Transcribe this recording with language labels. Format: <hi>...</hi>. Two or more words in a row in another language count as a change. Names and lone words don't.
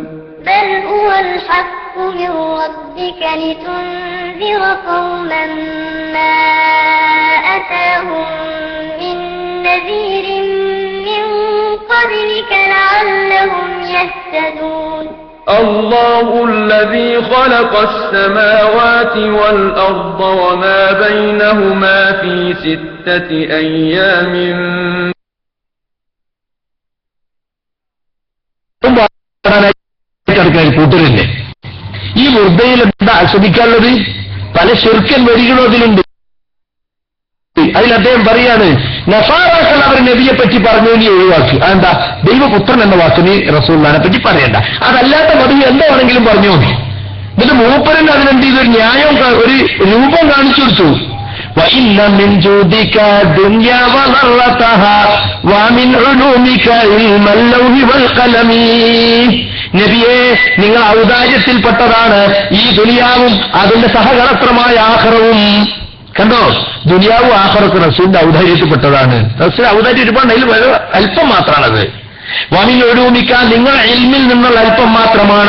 <ar>بل هو الحق من ربك لتنذر قوما ما أتاهم من نذير من قبلك لعلهم يهتدون الله الذي خلق السماوات والأرض وما بينهما في 6 أيام</ar> <ml>കൂട്ടരില്ലേ ഈ വൃദ്ധയിൽ എന്താ ആസ്വദിക്കാനുള്ളത്? പല ശിർക്കൻ വരികളും അതിലുണ്ട്. അതിൽ അദ്ദേഹം പറയാണ്, നസാറാക്കൾ അവർ നബിയെ പറ്റി പറഞ്ഞു ഇനി ഒഴിവാക്കി. അതെന്താ? ദൈവപുത്രൻ എന്ന വാക്കിന് റസൂലുള്ളാഹിനെ പറ്റി പറയണ്ട, അതല്ലാത്ത മതി എന്താണെങ്കിലും പറഞ്ഞു. എന്നിട്ട് മൂപ്പരൻ അതിനെന്ത് ചെയ്തു? ഒരു ന്യായം, ഒരു രൂപം കാണിച്ചു കൊടുത്തു.</ml> <ar>وَإِنَّ مِنْ جُودِكَ الدُّنْيَا وَضَرَّتَهَا وَمِنْ عُلُومِكَ عِلْمَ اللَّوْحِ وَالْقَلَمِ.</ar> <ml>നബിയെ, നിങ്ങൾ ഔദാര്യത്തിൽപ്പെട്ടതാണ് ഈ ദുനിയാവും അതിന്റെ സഹകടത്രമായ ആഖിറവും. കണ്ടോ, ദുനിയാവും ആഖിറത്തും റസൂലിന്റെ ഔദാര്യത്തിൽപ്പെട്ടതാണ്. റസൂൽ ഔദാര്യം ഒരുപാട്, അതിൽ അല്പം മാത്രമാണത്.</ml> <ar>ومن علومك,</ar> <ml>നിങ്ങളുടെ ഇൽമിൽ നിന്നുള്ള അല്പം മാത്രമാണ്.</ml>